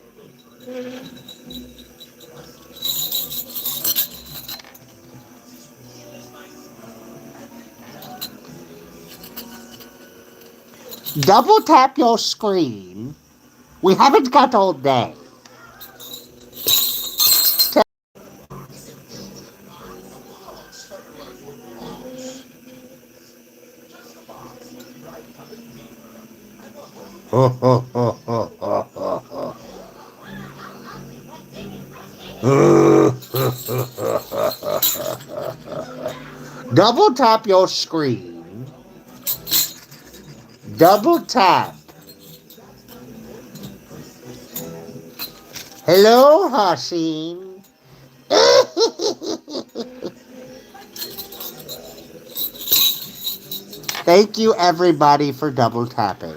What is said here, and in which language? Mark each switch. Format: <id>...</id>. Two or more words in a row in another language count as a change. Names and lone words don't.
<en>Double tap your screen. We haven't got all day. Ho, ho, ho, ho, ho, ho, ho. Double tap your screen. Double tap. Hello, Haseen. Thank you, everybody, for double tapping.</en>